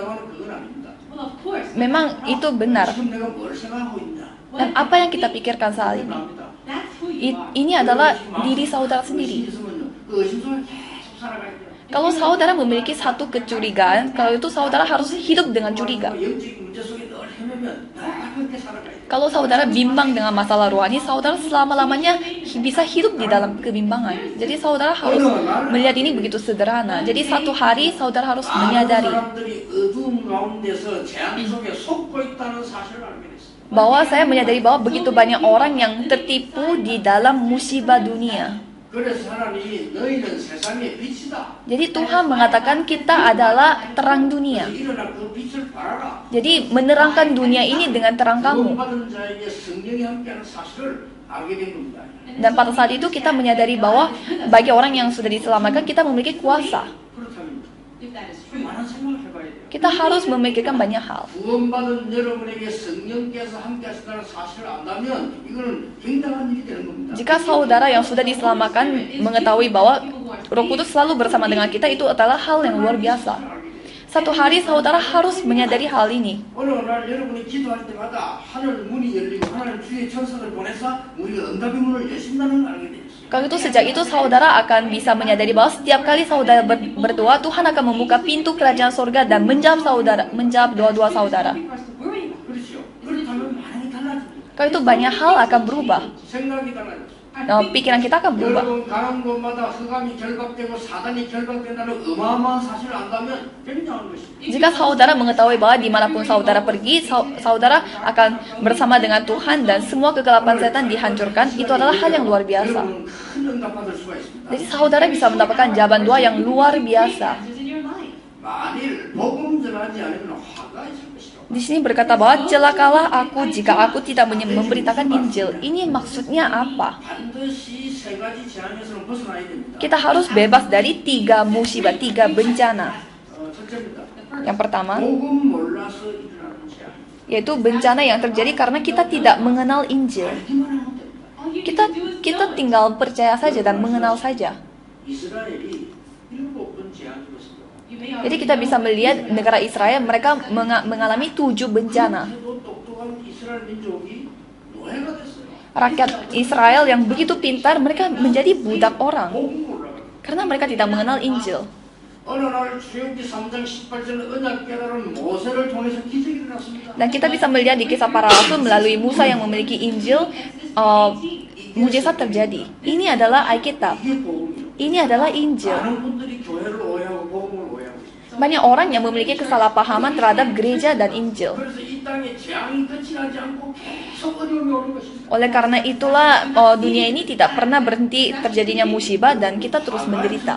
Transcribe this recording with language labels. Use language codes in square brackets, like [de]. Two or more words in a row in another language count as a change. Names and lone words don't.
[id] Memang itu benar. Dan apa yang kita pikirkan saat ini? Ini adalah diri saudara sendiri. Kalau saudara memiliki satu kecurigaan, kalau itu saudara harus hidup dengan curiga. [ko] 영적인 문제 속에 늘 헤매면 늘 그렇게 살아가야 돼. [id] Kalau saudara bimbang dengan masalah rohani, saudara selama-lamanya bisa hidup di dalam kebimbangan. Jadi saudara harus melihat ini begitu sederhana. Jadi satu hari saudara harus [ko] 많은 [id] menyadari [ko] 사람들이 어두움 가운데서 재앙 속에 속고 있다는 사실을 알게 됐어요. [id] bahwa saya menyadari bahwa begitu banyak orang yang tertipu di dalam musibah dunia. [ko] 그래서 하나님이 너희는 세상의 빛이다. [id] Jadi Tuhan mengatakan kita adalah terang dunia. [ko] 일어나 그 빛을 발하라. [id] Jadi menerangkan dunia ini dengan terang kamu. [ko] 구원받은 자에게 성령이 함께하는 사실을 알게 된 겁니다. [id] Dan pada saat itu kita menyadari bahwa bagi orang yang sudah diselamatkan kita memiliki kuasa. [ko] 그렇다면 많은 생각을 해봐야 돼요. [id] Kita harus memikirkan banyak hal. [ko] 구원받은 여러분에게 성령께서 함께하신다는 사실을 안다면 이거는 굉장한 일이 되는 겁니다. [id] Jika saudara yang sudah diselamatkan mengetahui bahwa Roh Kudus selalu bersama dengan kita, itu adalah hal yang luar biasa. Satu hari saudara harus menyadari hal ini. [ko] 어느 날 여러분이 기도할 때마다 하늘 문이 열리고 하나님 주의 천사를 보내서 우리가 응답의 문을 여신다는 걸 알게 되었어요. [id] Kalau itu sejak itu saudara akan bisa menyadari bahwa setiap kali saudara berdoa, Tuhan akan membuka pintu kerajaan surga dan menjawab doa-doa saudara. [ko] 그렇죠. 그렇다면 많이 달라집니다. [id] Kalau itu banyak hal akan berubah. [ko] 생각이 달라졌어요. [id] Pikiran kita akan berubah. [ko] 여러분 가는 곳마다 흑암이 결박되고 사단이 결박된다는 어마어마한 사실을 안다면 굉장한 것입니다. [id] Jika saudara mengetahui bahwa dimanapun saudara pergi, saudara akan bersama dengan Tuhan dan semua kegelapan setan dihancurkan, itu adalah hal yang luar biasa. [ko] 여러분은 큰 응답 받을 수가 있습니다. [id] Jadi saudara bisa mendapatkan jawaban doa yang luar biasa. [ko] 만일 복음 전하지 않으면 화가 있을 것이다. [id] Di sini berkata bahwa celakalah aku jika aku tidak memberitakan Injil. Ini maksudnya apa? [ko] 반드시 세 가지 재앙에서는 벗어나야 됩니다. [id] Kita harus bebas dari 3 musibah, 3 bencana. [ko] 첫째입니다. [id] Yang pertama, [ko] 복음 몰라서 일어나는 재앙. [id] yaitu bencana yang terjadi karena kita tidak mengenal Injil. [ko] 알기만 하면 됩니다. [id] Kita tinggal percaya saja dan mengenal saja. [ko] 이스라엘이 7번 재앙 입었습니다. [id] Jadi kita bisa melihat negara Israel, mereka mengalami 7 bencana. [ko] 그래도 똑똑한 이스라엘 민족이 노예가 됐어요. [id] Rakyat Israel yang begitu pintar, mereka menjadi budak orang [ko] 복음 몰라가. [id] karena mereka tidak mengenal Injil. [ko] 어느 날 출애굽기 3장 18절 언약 깨달은 모세를 통해서 기적이 일어났습니다. [id] Dan kita bisa melihat di kisah para rasul melalui Musa yang memiliki Injil, mujizat terjadi. Ini adalah Alkitab. [ko] 이게 복음이에요. [id] Ini adalah Injil. [ko] 많은 분들이 교회를 오해하고 복음을 오해하고 있어요. [id] Banyak orang yang memiliki kesalahpahaman terhadap gereja dan Injil. [ko] 그래서 이 땅에 재앙이 끝이 나지 않고 계속 어려움이 오는 것입니다. [id] Oleh karena itulah dunia ini tidak pernah berhenti terjadinya musibah dan kita terus menderita.